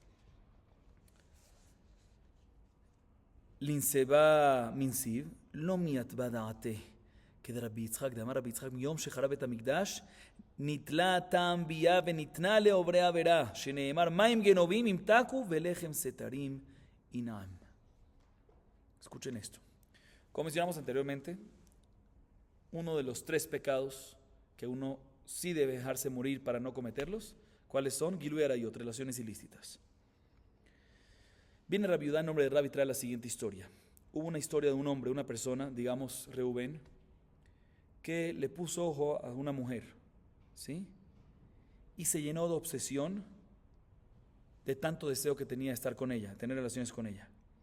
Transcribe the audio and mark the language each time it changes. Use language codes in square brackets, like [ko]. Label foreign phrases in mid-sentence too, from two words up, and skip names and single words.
[arc] לינסבה מנסיב, לא מיתבא דעתה, כדרבי יצחק, דאמר רבי יצחק, [he] מיום שחרב בית המקדש, נתלה טעם בייה וניתנה לעוברי עבירה, שנאמר, מים גנובים ימתקו ולחם סתרים ינעם. [es] Escuchen esto. Como mencionamos anteriormente, uno de los 3 pecados que uno sí debe dejarse morir para no cometerlos, ¿cuáles son? [he] גילוי עריות, [es] relaciones ilícitas. Viene Rabbi Yehuda en nombre de Rabbi, trae la siguiente historia. Hubo una historia de un hombre, una persona, digamos Reubén, que le puso ojo a una mujer, ¿sí? Y se llenó de obsesión de tanto deseo que tenía de estar con ella, tener relaciones con ella.